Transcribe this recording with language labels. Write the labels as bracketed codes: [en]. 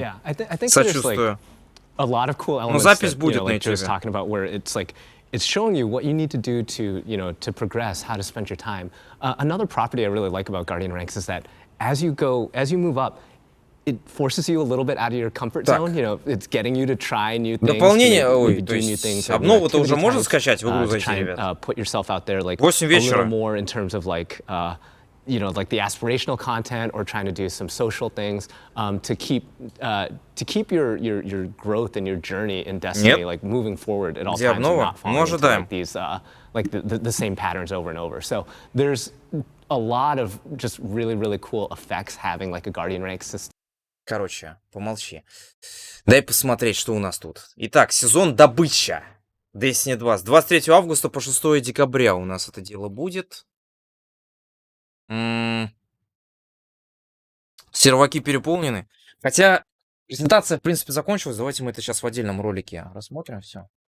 [en] Yeah, I think there's like a lot of cool elements that, you know, like Joe's talking about where it's like, it's showing you what you need to do to, you know, to progress, how to spend your time. Another property I really like about Guardian Ranks is that as you move up, it forces you a little bit out of your comfort zone. You know, it's getting you to try new things. [ru] Дополнение, то есть обнову-то уже можно скачать в игру зайти, ребят? [en] Put yourself out there, like [ru] 8 вечера. [en] A little more in terms of like, you know, like the aspirational content or trying to do some social things to keep your growth and your journey in Destiny like moving forward at all times and not falling into like these like the same patterns over and over. So there's a lot of just really cool effects having like a Guardian Rank system. [ru] Короче, помолчи. Дай посмотреть, что у нас тут. Итак, сезон добыча. Destiny 2 с 23 августа по 6 декабря у нас это дело будет. Серваки переполнены. Хотя презентация, в принципе, закончилась. Давайте мы это сейчас в отдельном ролике рассмотрим все.